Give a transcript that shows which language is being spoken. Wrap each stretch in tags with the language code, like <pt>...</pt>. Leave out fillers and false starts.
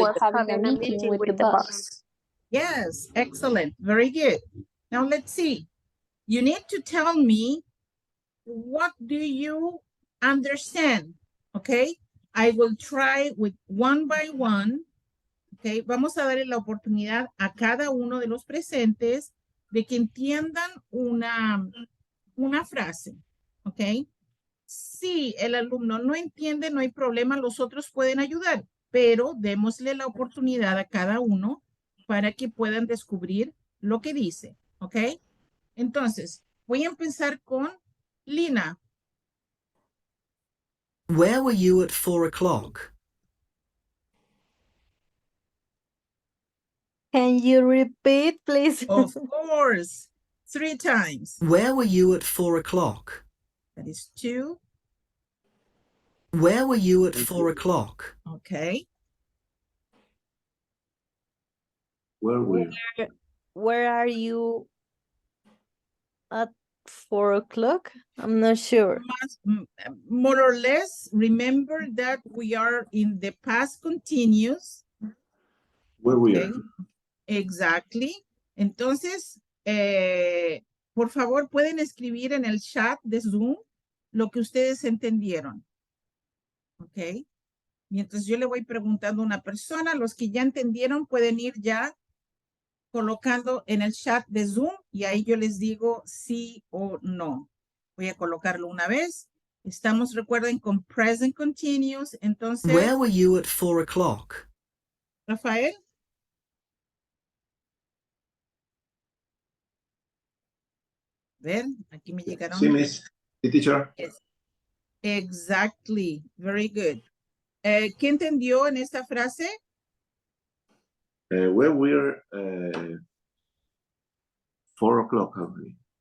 <en>was having a meeting with the boss. Yes, excellent. Very good. Now let's see. You need to tell me, what do you understand? Okay. I will try with one by one. Okay.</en> <es>Vamos a darle la oportunidad a cada uno de los presentes de que entiendan una frase. Ok. Si el alumno no entiende, no hay problema, los otros pueden ayudar, pero démosle la oportunidad a cada uno para que puedan descubrir lo que dice, ¿ok? Entonces, voy a empezar con Lina.</es> <en>Where were you at 4 o'clock? Can you repeat, please? Of course, 3 times. Where were you at 4 o'clock? That is 2. Where were you at 4 o'clock? Okay. Where we? Where are you at 4 o'clock? I'm not sure. More or less, remember that we are in the past continuous. Where we Okay. are? Exactly.</en> <es>Entonces, por favor, pueden escribir en el chat de Zoom lo que ustedes entendieron. Ok. Mientras yo le voy preguntando a una persona, los que ya entendieron pueden ir ya colocando en el chat de Zoom y ahí yo les digo sí o no. Voy a colocarlo una vez. Estamos, recuerden, con present continuous. Entonces,</es> <en>Where were you at 4 o'clock? Rafael.</en> <es>Ver, aquí me llegaron. Sí, miss. Sí,</es> <en>teacher. Yes. Exactly. Very good.</en> <es>¿Qué entendió en esta frase?</es> <en>Where we're 4 o'clock, already.</en>